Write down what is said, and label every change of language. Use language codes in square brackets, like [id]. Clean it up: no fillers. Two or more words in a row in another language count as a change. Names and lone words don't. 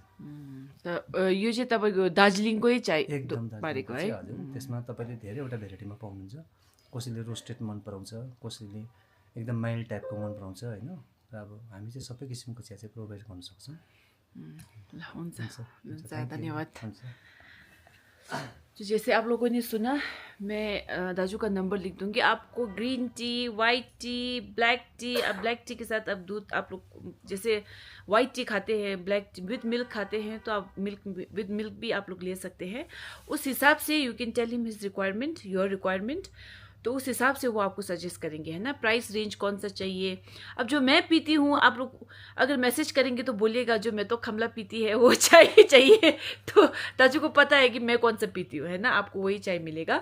[ne] यो चाहिँ तपाईँको दार्जिलिङकै चाय एकदम पारेको है। हजुर, त्यसमा तपाईँले धेरैवटा भेराइटीमा पाउनुहुन्छ। कसैले रोस्टेड मन पराउँछ, कसैले एकदम माइल्ड टाइपको मन पराउँछ, होइन। र अब हामी चाहिँ सबै किसिमको चिया चाहिँ प्रोभाइड गर्न सक्छौँ। हुन्छ, धन्यवाद। [hi] तो जैसे आप लोगों ने सुना, मैं दाजू का नंबर लिख दूंगी। आपको [en] green tea, white tea, black tea, [hi] अब [en] black tea [hi] के साथ अब दूध, आप लोग जैसे [en] white tea [hi] खाते हैं, [en] black tea with milk [hi] खाते हैं, तो आप [en] with milk [hi] भी आप लोग ले सकते हैं। उस हिसाब से [en] you can tell him his requirement, your requirement, [hi] तो उस हिसाब से वो आपको सजेस्ट करेंगे, है ना। [en] price range [hi] कौन सा चाहिए। अब जो मैं पीती हूँ, आप लोग अगर मैसेज करेंगे तो बोलिएगा जो मैं तो खमला पीती है वो चाय चाहिए। तो दाजू को पता है कि मैं कौन सा पीती हूँ, है ना, आपको वही चाय मिलेगा।